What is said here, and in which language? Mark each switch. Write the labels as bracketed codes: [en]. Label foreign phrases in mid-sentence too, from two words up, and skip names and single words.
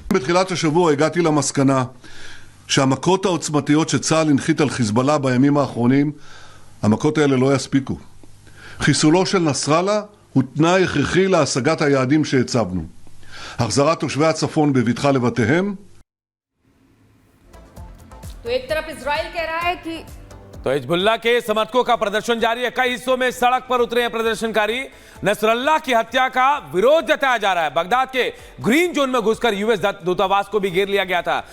[he] בתחילת השבוע הגעתי למסקנה שהמכות העוצמתיות שצה"ל הנחית על חיזבאללה בימים האחרונים, המכות האלה לא יספיקו. חיסולו של נסראללה הוא תנאי הכרחי להשגת היעדים שהצבנו. החזרת תושבי הצפון בבטחה לבתיהם. [hi] तो एक तरफ इजराइल कह रहा है कि तो हिजबुल्लाह के समर्थकों का प्रदर्शन जारी है। कई हिस्सों में सड़क पर उतरे हैं प्रदर्शनकारी। नसरल्ला की हत्या का विरोध जताया जा रहा है। बगदाद के ग्रीन जोन में घुसकर यूएस दूतावास को भी घेर लिया गया था।